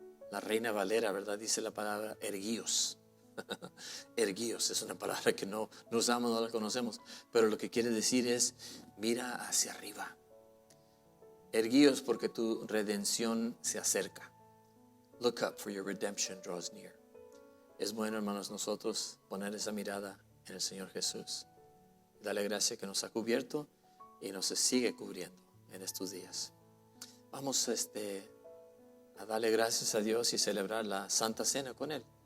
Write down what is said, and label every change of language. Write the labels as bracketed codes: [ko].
[es] La Reina Valera, ¿verdad? Dice la palabra erguíos. Erguíos es una palabra que no usamos, no la conocemos, pero lo que quiere decir es mira hacia arriba. Erguíos porque tu redención se acerca. [en] Look up for your redemption draws near. [es] Es bueno, hermanos, nosotros poner esa mirada en el Señor Jesús. Dale gracias que nos ha cubierto y nos sigue cubriendo en estos días. Vamos a darle gracias a Dios y celebrar la Santa Cena con Él.